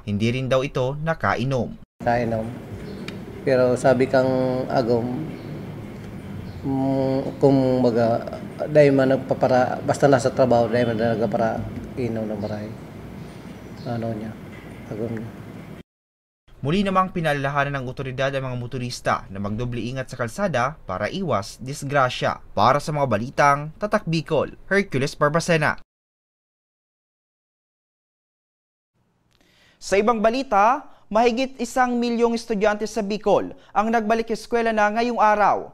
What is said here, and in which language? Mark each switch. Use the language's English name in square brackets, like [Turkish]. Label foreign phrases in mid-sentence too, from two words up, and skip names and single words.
[Filipino] Hindi rin daw ito nakainom. Nakainom. [Bikol] Pero sabi kang agom, kung dahil man nagpapara, basta nasa trabaho, dahil man nagpapara, inom ng maray. Ano niya, agom niya. [Filipino] Muli namang pinalalahanan ng otoridad ang mga motorista na magdoble ingat sa kalsada para iwas disgrasya. Para sa mga balitang Tatak Bicol, Hercules Barbacena. Sa ibang balita, mahigit 1 milyong estudyante sa Bicol ang nagbalik eskwela na ngayong araw.